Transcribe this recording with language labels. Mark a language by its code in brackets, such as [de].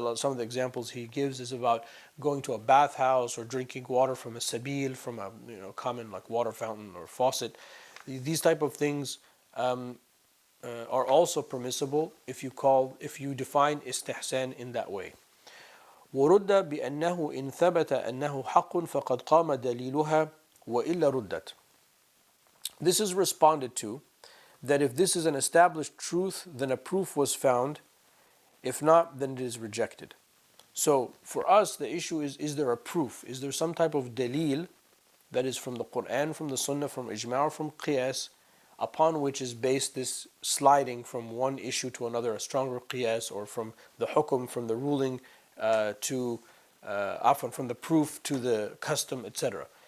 [en] Some of the examples he gives is about going to a bathhouse or drinking water from a sabil, from a common like water fountain or faucet. These type of things are also permissible if you define istihsan in that way. [ar] ورد بأنه إن ثبت أنه حق فقد قام دليلها وإلا ردت. [en] This is responded to, that if this is an established truth, then a proof was found. If not, then it is rejected. So for us, the issue is there a proof? Is there some type of dalil that is from the Quran, from the Sunnah, from ijma', from qiyas, upon which is based this sliding from one issue to another, a stronger qiyas, or from the hukum, from the ruling to from the proof to the custom, etc.